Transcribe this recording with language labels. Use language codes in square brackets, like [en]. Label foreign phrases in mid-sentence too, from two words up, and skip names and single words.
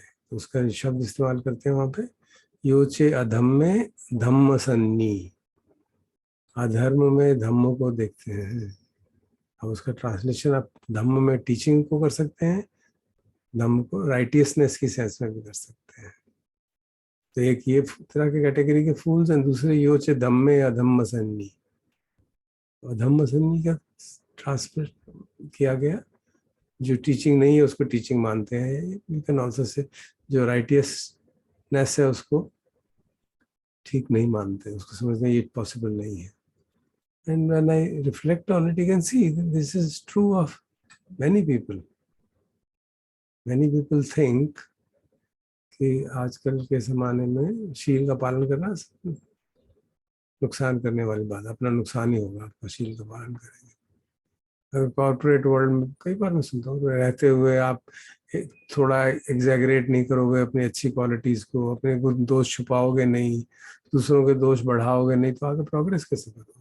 [hi] तो उसका शब्द इस्तेमाल करते हैं वहां पे, [pi] योचे अधम्मे धम्म सन्नी, [hi] अधर्म में धम्म को देखते हैं। अब उसका ट्रांसलेशन आप धम्म में टीचिंग को कर सकते हैं, धम्म को राइटियसनेस की सेंस में भी कर सकते हैं। तो एक ये तरह के कैटेगरी के फूल्स हैं, दूसरे [pi] योचे धम्मे अधम्म सन्नी। अधम्म सन्नी [hi] का ट्रांसलेट किया गया, जो टीचिंग नहीं है उसको टीचिंग मानते हैं। [en] you can also say [hi] जो राइटियसनेस है उसको ठीक नहीं मानते, उसको समझते ये पॉसिबल नहीं है। [en] and when I reflect on it, you can see this is true of many people. many people think [hi] कि आजकल के ज़माने में शील का पालन करना नुकसान करने वाली बात, अपना नुकसान ही होगा आपका शील का पालन करेंगे। अगर [en] corporate world [hi] में कई बार मैं सुनता हूँ, रहते हुए आप थोड़ा एग्जैगरेट नहीं करोगे अपनी अच्छी क्वालिटीज़ को, अपने कुछ दोष छुपाओगे नहीं, दूसरों के दोष बढ़ाओगे नहीं, तो आगे प्रोग्रेस कैसे करोगे?